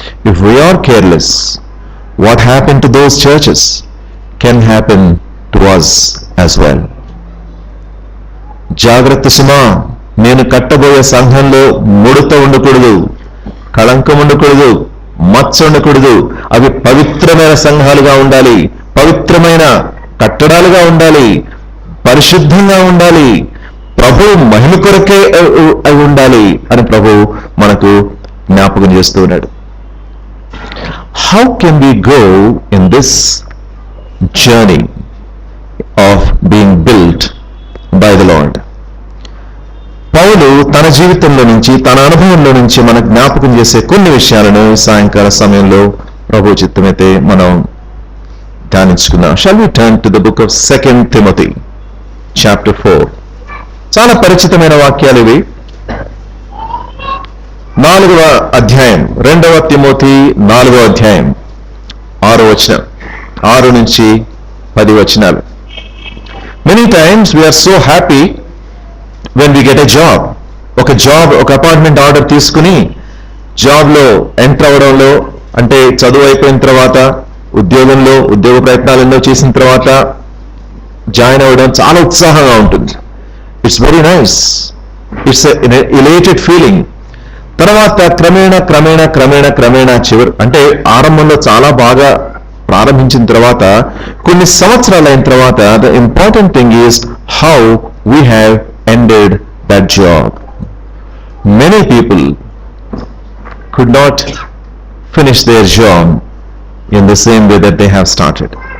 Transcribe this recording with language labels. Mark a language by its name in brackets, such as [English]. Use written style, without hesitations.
[English] If we are careless, what happened to those churches can happen to us as well. [Telugu] జాగ్రత్త సుమా, నేను కట్టబోయే సంఘంలో ముడత ఉండకూడదు, కళంకం ఉండకూడదు, మచ్చ ఉండకూడదు. అవి పవిత్రమైన సంఘాలుగా ఉండాలి, పవిత్రమైన కట్టడాలుగా ఉండాలి, పరిశుద్ధంగా ఉండాలి, ప్రభు మహిమ కొరకే అవి ఉండాలి అని ప్రభు మనకు జ్ఞాపకం చేస్తూ ఉన్నాడు. [English] How can we go in this journey of being built by the Lord? [Telugu] పౌలు తన జీవితంలో నుంచి, తన అనుభవంలో నుంచి మనకు జ్ఞాపకం చేసే కొన్ని విషయాలను సాయంకాల సమయంలో ప్రభు చిత్తమైతే మనం ధ్యానించుకుందాం. [English] Shall we turn to the book of 2 Timothy chapter 4? [Telugu] చాలా పరిచితమైన వాక్యాలు ఇవి. 4వ అధ్యాయం, 2వ తిమోతి 4వ అధ్యాయం 6వ వచనం, 6 నుంచి 10 వచనాలు. [English] Many times we are so happy when we get a job. [Telugu] ఒక అపార్ట్మెంట్ ఆర్డర్ తీసుకుని జాబ్లో ఎంటర్ అవడంలో, అంటే చదువు అయిపోయిన తర్వాత ఉద్యోగ ప్రయత్నాలలో చేసిన తర్వాత జాయిన్ అవ్వడం చాలా ఉత్సాహంగా ఉంటుంది. [English] It's very nice, it's elevated feeling. [Telugu] తర్వాత క్రమేణా చివరి, అంటే ఆరంభంలో చాలా బాగా ప్రారంభించిన తర్వాత కొన్ని సంవత్సరాలు అయిన తర్వాత [English] The important thing is how we have ended that job. Many people could not finish their job in the same way that they have started.